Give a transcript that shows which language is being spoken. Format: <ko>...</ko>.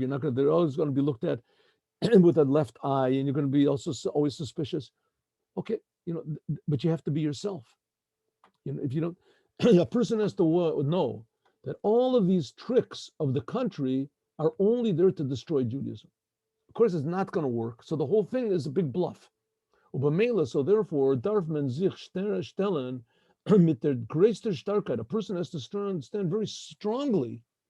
<en>They're always going to be looked at with a left eye, and you're going to be also always suspicious. Okay, but you have to be yourself. If you don't, a person has to know that all of these tricks of the country are only there to destroy Judaism. Of course, it's not going to work. So the whole thing is a big bluff. So therefore,</en> <yi>darf man sich stellen mit der größter Starkheit.</yi> <en>A person has to stand very strongly.</en>